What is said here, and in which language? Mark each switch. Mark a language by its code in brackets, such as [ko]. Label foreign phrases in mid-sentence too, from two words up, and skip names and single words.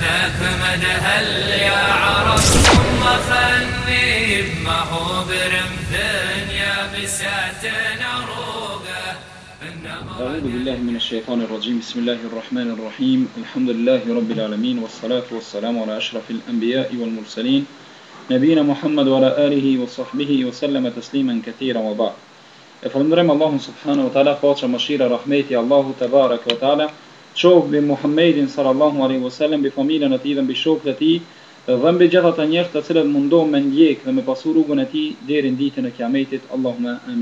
[ar] أكمد هل يا عرب ثم خلني ما هو برمث يا بساتنا روقه. أعوذ بالله من الشيطان الرجيم. بسم الله الرحمن الرحيم. الحمد لله رب العالمين والصلاة والسلام على أشرف الأنبياء والمرسلين نبينا محمد وعلى آله وصحبه وسلم تسليما كثيرا وبعد. [sq] Falënderojmë Allahun [ar] سبحانه وتعالى, [sq] paqja, mëshira, rahmeti Allahu [ar] تبارك وتعالى [sq] qof mbi Muhammedin [ar] صلى الله عليه وسلم, [sq] mbi familjen e tij dhe mbi shokët e tij dhe mbi gjithë ata njerëz të cilët mundohen me ndjek dhe me pasu rrugën e tij deri në ditën e Kiametit. [ar] اللهم آمين.